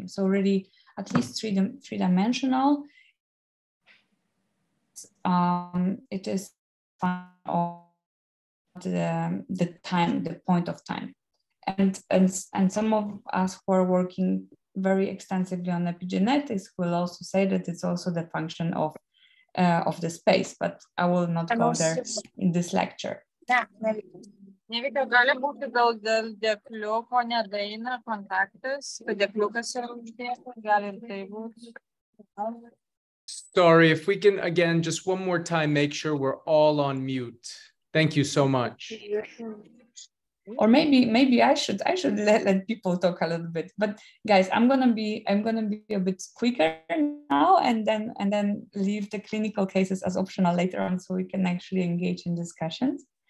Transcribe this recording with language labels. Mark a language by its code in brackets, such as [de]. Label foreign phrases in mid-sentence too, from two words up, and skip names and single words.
[en] So really at least three-dimensional. It is the time, the point of time. And some of us who are working very extensively on epigenetics will also say that it's also the function of the space, but I will not go there in this lecture. [lt] Neveikia gali būti gal dėl dėkliuko nedaeina kontaktas, kad dėkliukas yra uždėtas, gali ir tai būti. [en] Sorry, if we can, again, just one more time, make sure we're all on mute. Thank you so much. Or maybe I should let people talk a little bit. But guys, I'm gonna be a bit quicker now, and then leave the clinical cases as optional later on, so we can actually engage in discussions.